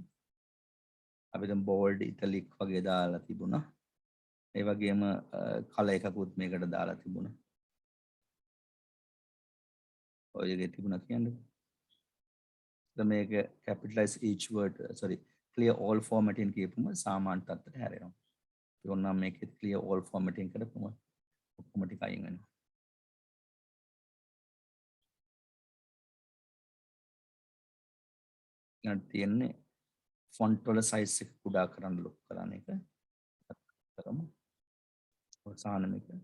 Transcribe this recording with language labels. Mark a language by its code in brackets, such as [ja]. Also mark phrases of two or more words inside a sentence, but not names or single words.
[si] අපි දැන් [en] bold italic [si] වගේ දාලා තිබුණා. ඒ වගේම කලර් එකකුත් මේකට දාලා තිබුණා. ඔය එකේ තිබුණා කියන්නේ. දැන් මේක [en] capitalize each word sorry clear all formatting [si] කියපුම සාමාන්‍ය තත්ත්වයට හැරෙනවා. ඒ වුණාම මේකෙත් [en] clear all formatting [si] කරපුම ඔක්කොම ටික අයින් වෙනවා. ඊට තියෙන්නේ font වල size එක කුඩා කරන්න ලොකු කරන එක. කරමු. අවසාන මේක.